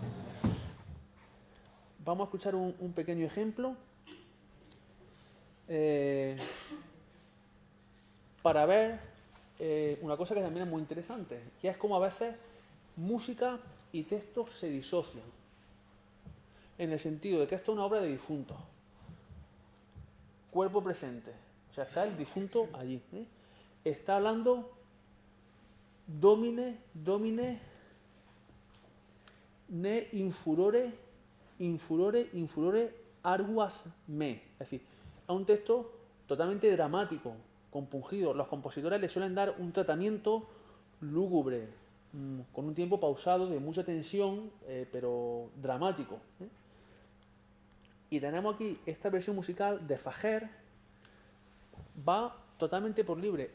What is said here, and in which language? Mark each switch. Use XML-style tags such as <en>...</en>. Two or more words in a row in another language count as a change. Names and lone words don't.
<es>Vamos a escuchar un pequeño ejemplo para ver una cosa que también es muy interesante, que es cómo a veces música y texto se disocian, en el sentido de que esto es una obra de difuntos, cuerpo presente, o sea, está el difunto allí, está hablando</es> <la>domine ne infurore arguas me.</la> <es>Es decir, es un texto totalmente dramático, compungido. Los compositores le suelen dar un tratamiento lúgubre, con un tiempo pausado, de mucha tensión, pero dramático. Y tenemos aquí esta versión musical de Fager, va totalmente por libre.</es>